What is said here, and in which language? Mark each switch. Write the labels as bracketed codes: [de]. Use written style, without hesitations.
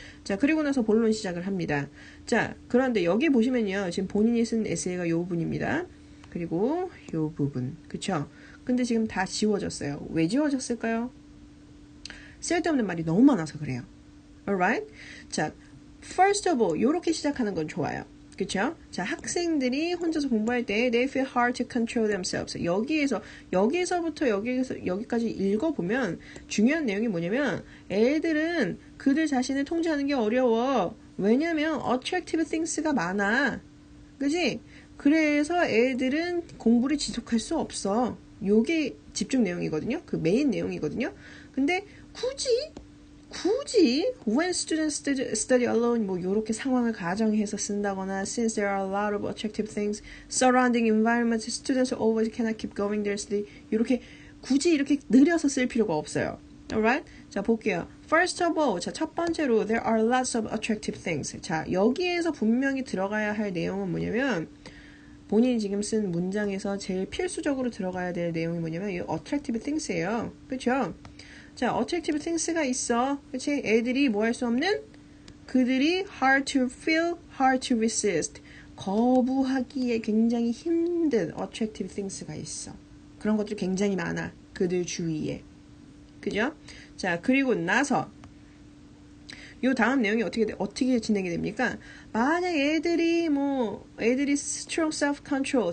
[ko] 자, 그리고 나서 본론 시작을 합니다. 자, 그런데 여기 보시면요. 지금 본인이 쓴 에세이가 요 부분입니다. 그리고 요 부분. 그쵸? 근데 지금 다 지워졌어요. 왜 지워졌을까요? 쓸데없는 말이 너무 많아서 그래요. [en] Alright? [ko] 자, [en] first of all, [ko] 요렇게 시작하는 건 좋아요. 그쵸? 자, 학생들이 혼자서 공부할 때 [en] they feel hard to control themselves. [ko] 여기에서부터 여기까지 읽어보면 중요한 내용이 뭐냐면 애들은 그들 자신을 통제하는 게 어려워. 왜냐면 attractive things가 많아. 그지? 그래서 애들은 공부를 지속할 수 없어. 요게 집중 내용이거든요. 그 메인 내용이거든요. 근데 굳이 [en] when students study alone [ko] 뭐 요렇게 상황을 가정해서 쓴다거나 [en] since there are a lot of attractive things surrounding environment students always cannot keep going their study [ko] 요렇게 굳이 이렇게 느려서 쓸 필요가 없어요. [en] Alright? [ko] 자 볼게요. [en] First of all [ko] 자 첫 번째로 [en] there are lots of attractive things [ko] 자 여기에서 분명히 들어가야 할 내용은 뭐냐면 본인이 지금 쓴 문장에서 제일 필수적으로 들어가야 될 내용이 뭐냐면 이 attractive things예요. 그렇죠? 자, attractive things가 있어. 그치? 애들이 뭐 할 수 없는? 그들이 [en] hard to feel, hard to resist. [ko] 거부하기에 굉장히 힘든 attractive things가 있어. 그런 것들이 굉장히 많아. 그들 주위에. 그죠? 자, 그리고 나서 요 다음 내용이 어떻게 진행이 됩니까? 만약 애들이 strong self-control.